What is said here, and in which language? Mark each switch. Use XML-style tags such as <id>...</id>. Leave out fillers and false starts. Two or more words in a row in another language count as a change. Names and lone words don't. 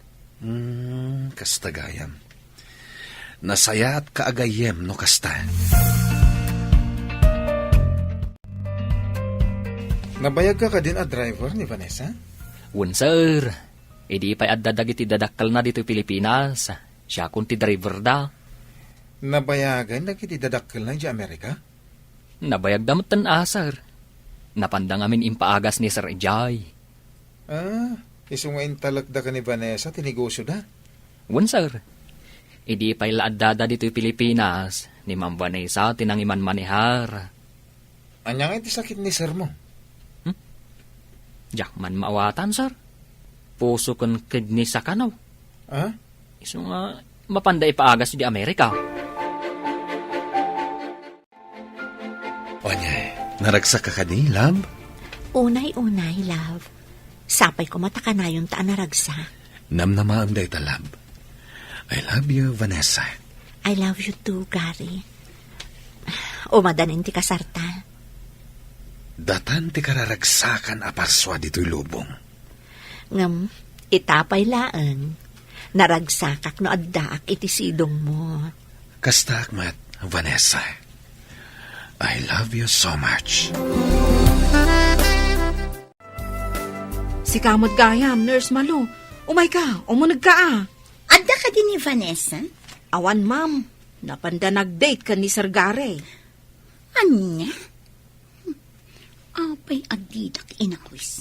<ilo>Kastagayam. Nasaya at kaagayem no kasta. Nabayag ka din a driver ni Vanessa? Wen, sir. Idi pa'y addadag iti dadakkel na dito Pilipinas. Siya kun ti driver da. Nabayagan na kiti dadakkel na di Amerika? Nabayag damot tan sir. Napandang amin impaagas ni Sir Ejay. Isungain talagda ka ni Vanessa, tinegosyo da? Wen, sir. Idi pa'y laaddada dito Pilipinas. Ni Ma'am Vanessa tinangiman manihar. Anyang iti sakit ni sir mo? Diyak man maawatan, sir. Puso kon kidney sa kanaw. Iso nga, mapanda ipaagas di Amerika. Onya, naragsak ka ni, love? Unay-unay, love. Sapay ko mataka na yung taan naragsa. Namnamaam day ta,</ilo> <en>love. I love you, Vanessa. I love you too, Gary.</en> <ilo>Umadanin ti kasarta. Datan ti kararagsakan aparswa dito'y lubong. Ngam, itapay laan. Naragsakak no addaak iti sidong mo. Kastak mat, Vanessa.</ilo> <en>I love you so much.</en> <ilo>Si kamot gayam, Nurse Malu. Umay ka, umunag ka Adda ka din ni Vanessa? Awan, ma'am. Napanda nag-date ka ni Sir Gary. Anya? Apay adidak inawis.</ilo>